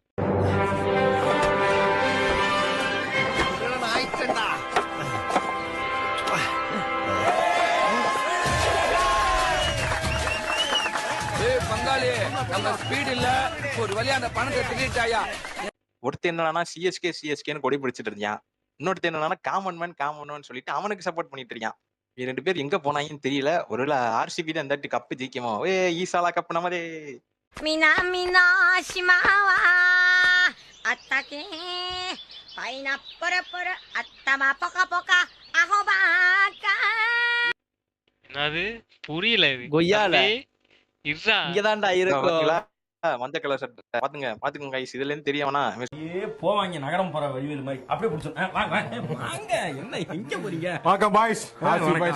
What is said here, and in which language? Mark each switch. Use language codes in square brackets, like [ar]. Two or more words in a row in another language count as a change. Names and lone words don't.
[ta] பங்காளி நம்ம ஸ்பீட் இல்ல, ஒரு வழியா அந்த பணத்தை திருட்டாயா. ஒருத்தன் என்னன்னா சிஎஸ்கேன்னு கொடி பிடிச்சிட்டு இருக்கான். இன்னொருத்தன் என்னன்னா [en] common man [ta] சொல்லிட்டு அவனுக்கு சப்போர்ட் பண்ணிட்டு இருக்கான். இவங்க 2 பேர் எங்க போனாங்கன்னு தெரியல. ஒருவேளை ஆர்சிபி தான் இந்த வாட்டி கப்பு ஜெயிக்குமோ? [kn] ಈ ಸಲ ಕಪ್ ನಮ್ದೆ. [ja] 南の島はあったけパイナップルプル頭ポカポカアホバカ [ta] என்னது புரியல இது கொய்யால. தம்பி, இதுதா இங்கதான்டா இருக்கும். பாத்தீங்களா? மஞ்ச கலர் சட்டை பாத்துங்க கைஸ். இதுல இருந்து தெரியவனா போவாங்க நகரம் போற வழிவேல் மாதிரி அப்படியே பிடிச்சோம். வாங்க என்ன எங்க போறீங்க? வணக்கம் பாய்ஸ். ஆர்சிபி பாய்ஸ்.